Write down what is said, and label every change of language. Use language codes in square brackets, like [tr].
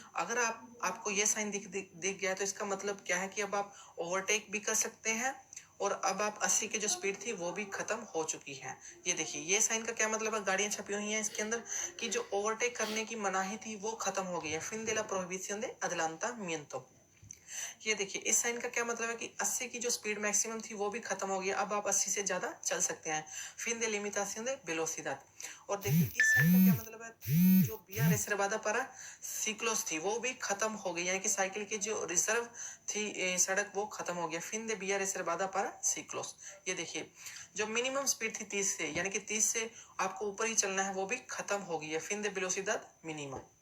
[hi] अगर आपको ये साइन दिख गया तो इसका मतलब क्या है कि अब आप ओवरटेक भी कर सकते हैं, और अब आप 80 की जो स्पीड थी वो भी खत्म हो चुकी है। ये देखिए ये साइन का क्या मतलब है, गाड़ियां छपी हुई हैं इसके अंदर कि जो ओवरटेक करने की मनाही थी वो खत्म हो गई है। [es] फिन de la prohibición de adelantamiento। [hi] ये देखिए इस साइन का क्या मतलब है कि 80 की जो स्पीड मैक्सिमम थी वो भी खत्म हो गई, अब आप 80 से ज्यादा चल सकते हैं। [es] फिन de limitación de velocidad। [hi] और देखिए इस साइन का क्या मतलब है, जो [es] vía reservada para ciclos [hi] थी वो भी खत्म हो गई, यानी कि साइकिल की जो रिजर्व थी सड़क वो खत्म हो गया। [es] फिन de vía reservada para ciclos। [hi] ये देखिए जो मिनिमम स्पीड थी 30 से, यानी कि 30 से आपको ऊपर ही चलना है, वो भी खत्म हो गई है। [es] फिन de velocidad minima।